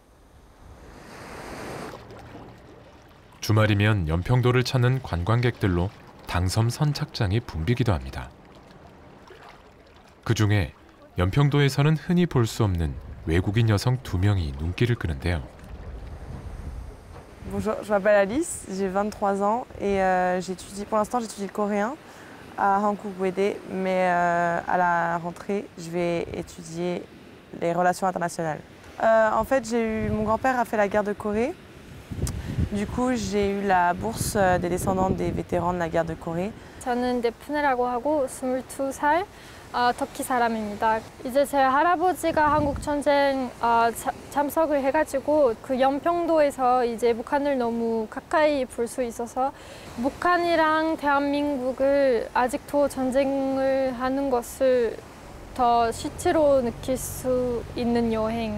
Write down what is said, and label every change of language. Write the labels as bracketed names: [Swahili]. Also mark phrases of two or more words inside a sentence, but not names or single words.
[Korean] 주말이면 연평도를 찾는 관광객들로 당섬 선착장이 붐비기도 합니다. 그중에 연평도에서는 흔히 볼 수 없는 외국인 여성 2명이 눈길을 끄는데요. [French] Bonjour, je m'appelle Alice, j'ai 23 ans et pour l'instant j'étudie le coréen à Hankook Uede, mais à la rentrée je vais étudier les relations internationales. En fait, mon grand-père a fait la guerre de Corée. Du coup, j'ai eu la bourse des descendants des vétérans de la guerre de Corée. [Korean] 저는 네프네라고 하고 22살 터키 사람입니다. 이제 제 할아버지가 한국 전쟁 참석을 해가지고 그 연평도에서 이제 북한을 너무 가까이 볼 수 있어서 북한이랑 대한민국을 아직도 전쟁을 하는 것을 더 실제로 느낄 수 있는 여행.